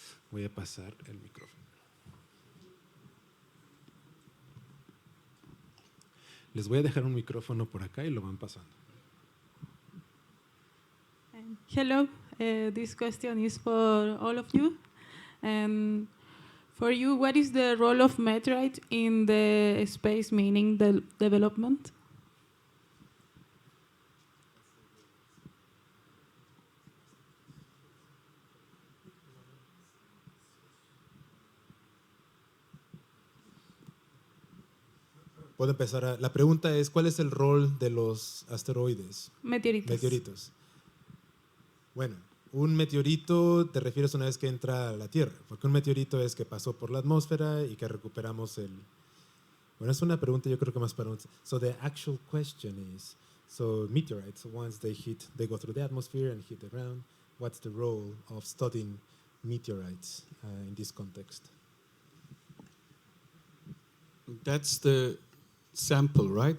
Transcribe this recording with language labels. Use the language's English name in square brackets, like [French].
[Spanish] Voy a pasar el micrófono. Les voy a dejar un micrófono por acá y lo van pasando. [English] Hello, this question is for all of you. For you, what is the role of meteorite in the space mining development? [Spanish] Puedo empezar. La pregunta es, ¿cuál es el rol de los asteroides? Meteoritos. Bueno, un meteorito te refieres una vez que entra a la Tierra, porque un meteorito es que pasó por la atmósfera y que recuperamos el... Bueno, es una pregunta yo creo que más para un... [English] So the actual question is, so meteorites, once they go through the atmosphere and hit the ground, what's the role of studying meteorites in this context? That's the sample, right?